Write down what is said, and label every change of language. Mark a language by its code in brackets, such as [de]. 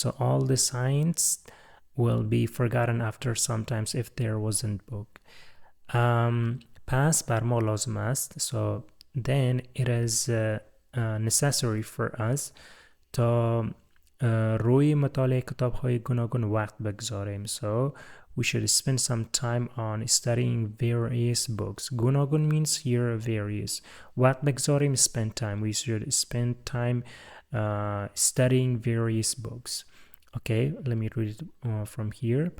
[en] So all the science will be forgotten after sometimes if there wasn't book. [fa] پس بر ما لازم است. [en] So then it is necessary for us [fa] تا روی مطالعه کتاب های گوناگون وقت بگذاریم. [en] So we should spend some time on studying various books. گوناگون means here various. [fa] وقت بگذاریم [en] spend time. We should spend time studying various books. Okay, let me read it from here.